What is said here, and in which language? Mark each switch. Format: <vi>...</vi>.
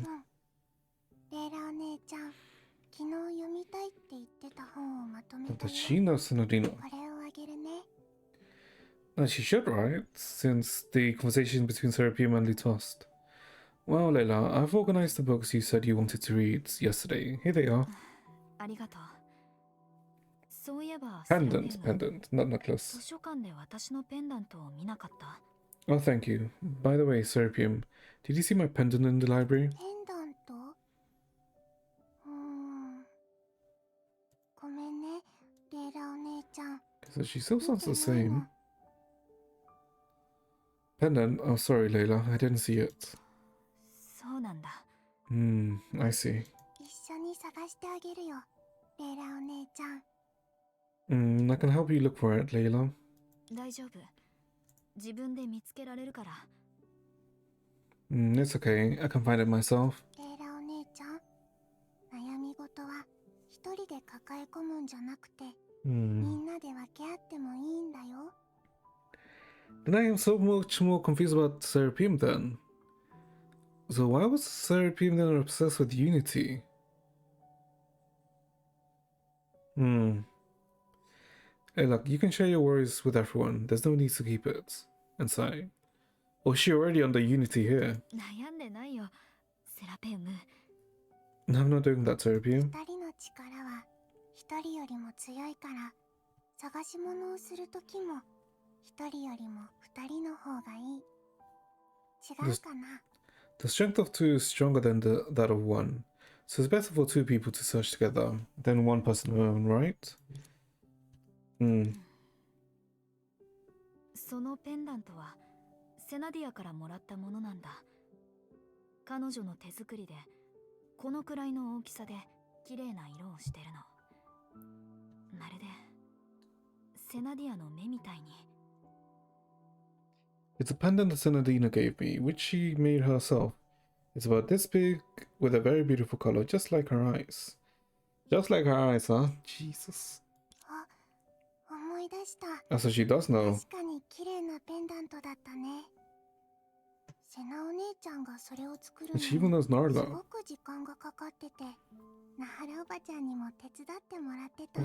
<ja>レイラお姉ちゃん、昨日読みたいって言ってた本をまとめたよ。</ja> <en>Does she know Senadino?</en> <ja>これをあげるね。</ja> <en>No, she should, right? Since the conversation between Serapium and Lutost. Well, Layla, I've organized the books you said you wanted to read yesterday. Here they are.</en> <ja>ありがとう。そういえば、</ja> <en>Pendant, not necklace.</en> <ja>図書館で私のペンダントを見なかった。</ja> <en>Oh, thank you. By the way, Serapium, did you see my pendant in the library?</en> <ja>ペンダント？ごめんね、レイラお姉ちゃん。</ja> <en>So she still sounds the same. Pendant? Oh, sorry, Layla. I didn't see it.</en> <ja>そうなんだ。</ja> <en>I see.</en> <ja>一緒に探してあげるよ、レイラお姉ちゃん。</ja> <en>I can help you look for it, Layla.</en> <ja>大丈夫。自分で見つけられるから。</ja> <en>It's okay. I can find it myself.</en> <ja>レイラお姉ちゃん、悩み事は一人で抱え込むんじゃなくて、みんなで分け合ってもいいんだよ。</ja> <en>Then I am so much more confused about Serapium then. So why was Serapium then obsessed with Unity? Hey, look, you can share your worries with everyone. There's no need to keep it inside. Oh, she already under Unity here.</en> <ja>悩んでないよ、セラペウム。</ja> <en>No, I'm not doing that, Serapium.</en> <ja>二人の力は一人よりも強いから、探し物をするときも一人よりも二人の方がいい。違うかな？</ja> <en>The strength of two is stronger than that of one. So it's better for two people to search together than one person alone, right?</en> <ja>そのペンダントはセナディアからもらったものなんだ。彼女の手作りでこのくらいの大きさで綺麗な色をしてるの。まるでセナディアの目みたいに。</ja> <en>It's a pendant that Senadina gave me, which she made herself. It's about this big, with a very beautiful color, just like her eyes. Just like her eyes, huh? Jesus.</en> <ja>あ、思い出した。</ja> <en>That's what she does know.</en> <ja>確かに綺麗なペンダントだったね。セナお姉ちゃんがそれを作るの</ja> <en>And</en> <ja>に</ja> <en>she even knows</en> <ja>す</ja> <en>Narla.</en> <ja>ごく時間がかかってて、ナハラおばちゃんにも手伝ってもらってたん</ja>